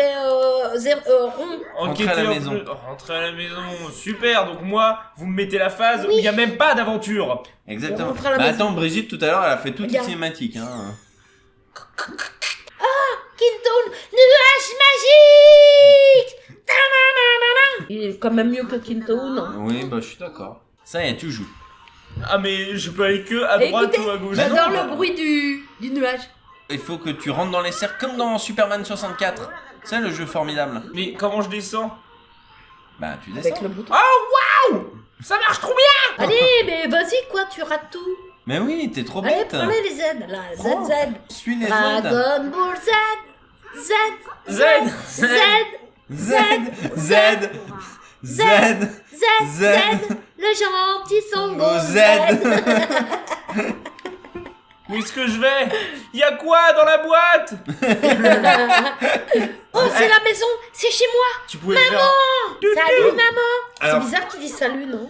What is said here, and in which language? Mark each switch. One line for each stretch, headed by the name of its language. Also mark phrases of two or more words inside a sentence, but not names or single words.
French: fais rond. Rentrez à la maison. Rentrez à la maison. Super. Donc moi, vous me mettez la phase où il y a même pas d'aventure. Exactement. Rentre à la Bah maison. attends, Brigitte, tout à l'heure, elle a fait toute une Regarde. cinématique. Hein. Kintoon, nuage magique. Ta-na-na-na-na. Il est quand même mieux que Kintoon. Oui, bah je suis d'accord. Ça y est, tu joues. Ah mais je peux aller que à Et droite écoutez, ou à gauche. Bah non, j'adore bah- le bruit du nuage. Il faut que tu rentres dans les cercles comme dans Superman 64. C'est le jeu formidable. Mais comment je descends? Bah, tu descends. Avec le bouton. Oh waouh! Ça marche trop bien! Allez, mais vas-y, quoi, tu rates tout. Mais oui, t'es trop Allez, bête. prenez les Z, là, Prends. Z. Suis les Z. Dragon Ball Z, Z, Z. Z, Z, Z, Z, Z, le gentil Son Goku Z. Où est-ce que je vais? Y'a quoi dans la boîte? Oh, c'est la maison, c'est chez moi. Tu pouvais faire... Salut, maman. Alors- C'est bizarre qu'il dise salut, non?